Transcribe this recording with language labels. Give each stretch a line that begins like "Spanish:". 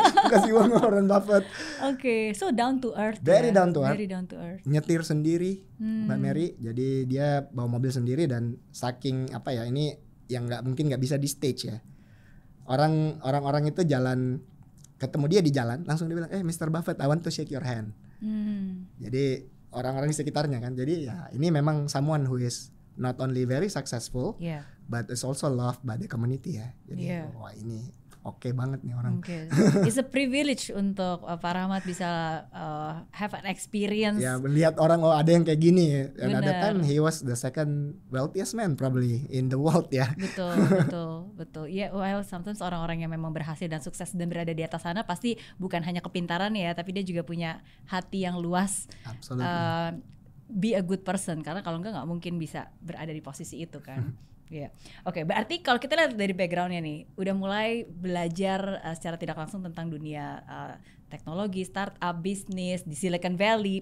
Indonesian: Kasih uang Warren Buffett.
English: So down to earth. Very down to earth. Very down to earth.
Indonesian: Nyetir sendiri, Mbak Mary. Jadi dia bawa mobil sendiri, dan saking ini yang nggak bisa di stage ya. Orang-orang itu jalan ketemu dia di jalan, langsung dia bilang, Mr.
English: Buffett, I want to shake your hand.
Indonesian: Jadi orang-orang di sekitarnya kan. Jadi ya ini memang
English: someone who is not only very successful, but is also loved by the community ya.
Indonesian: Jadi wah ini oke banget nih orang.
English: It's a privilege
Indonesian: untuk Pak Rahmat bisa
English: have an experience.
Indonesian: Ya melihat orang ada yang kayak gini.
English: And at the time he was the second wealthiest man probably in the world ya.
Indonesian: Betul.
English: Yeah, well
Indonesian: sometimes orang-orang yang memang berhasil dan sukses dan berada di atas sana pasti bukan hanya kepintaran ya, tapi dia juga punya hati yang luas.
English: Absolutely. Be a good person,
Indonesian: karena kalau nggak mungkin bisa berada di posisi itu kan. Oke, berarti kalau kita lihat dari backgroundnya nih, udah mulai belajar secara tidak langsung tentang dunia teknologi, startup, bisnis di Silicon Valley.